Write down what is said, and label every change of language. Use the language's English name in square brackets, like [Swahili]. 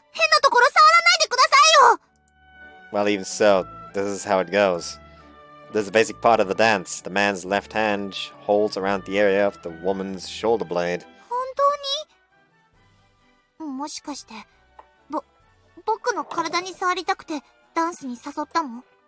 [Japanese] 変なところ触らないでくださいよ！ [English] Well, even so, this is how it goes. This is a basic part of the dance. The man's left hand holds around the area of the woman's shoulder blade. [Japanese] 本当に？もしかして、僕の体に触りたくてダンスに誘ったの？